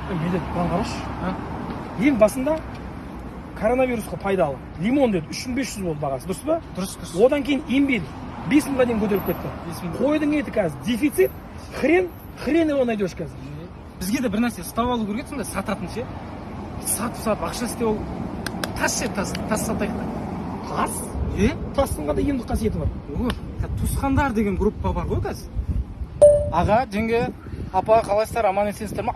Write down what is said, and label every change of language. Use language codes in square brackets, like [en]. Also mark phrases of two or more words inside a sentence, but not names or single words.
[kk] не деді маған қарашы ең басында коронавирусқа пайдалы лимон деді 3500 болды бағасы, дұрыс па? Дұрыс. Одан кейін ембел 5000-ға дейін көтеріліп кетті. Қойдың еті қазір дефицит, [ru] хрен его найдешь [kk] қазір. Бізге де бір нәрсе ұстап алу керек еді, сататын ше. Сатып ақша істеп ол тас ше, тас сатайық та. Тас? Тастың қандай емдік қасиеті бар? Туысқандар деген группа бар ғой қазір. Аға, жеңге, апа, қалайсыздар, аман есенсіздер ма?